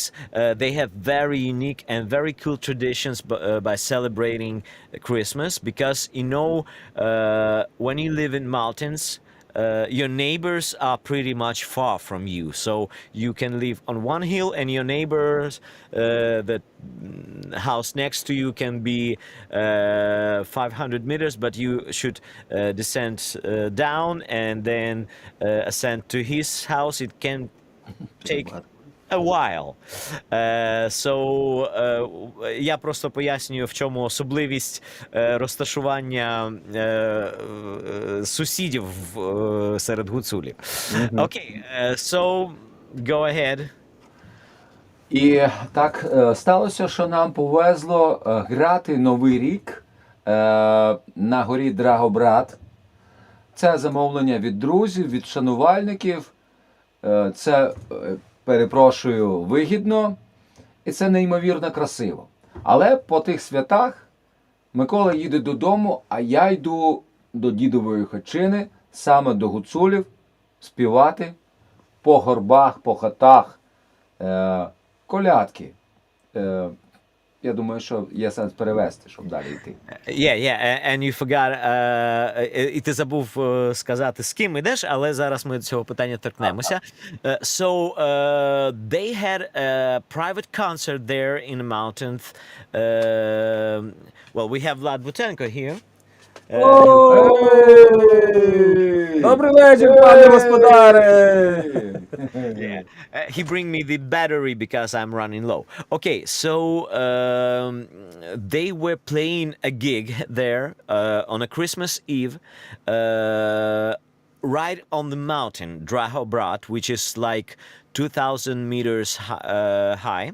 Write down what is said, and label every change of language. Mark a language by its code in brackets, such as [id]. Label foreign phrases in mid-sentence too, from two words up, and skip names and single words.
[en] They have very unique and very cool traditions by celebrating Christmas, because when you live in mountains, your neighbors are pretty much far from you, so you can live on one hill and your neighbors, the house next to you, can be 500 meters, but you should descend down and then ascend to his house. It can take a while. [uk] Я просто пояснюю, в чому особливість розташування сусідів серед гуцулів. Окей, [en] so go ahead. [uk] І так сталося, що нам повезло грати Новий рік на горі Драгобрат. Це замовлення від друзів, від шанувальників. Це, перепрошую, вигідно. І це неймовірно красиво. Але по тих святах Микола їде додому, а я йду до дідової Hatchyny, саме до гуцулів, співати по горбах, по хатах, колядки. Я думаю, що є сенс перевести, щоб далі йти. [en] And you forgot, [uk] і ти забув сказати, з ким ідеш, але зараз ми до цього питання торкнемося. [en] So, they had a private concert there in the mountains. Well, we have Vlad Butenko here. Ей! [uk] Добрий вечір, пане господаре! [en] Yeah, he bring me the battery because I'm running low. Okay, so they were playing a gig there on a Christmas Eve, right on the mountain Drahobrat, which is like 2,000 meters high.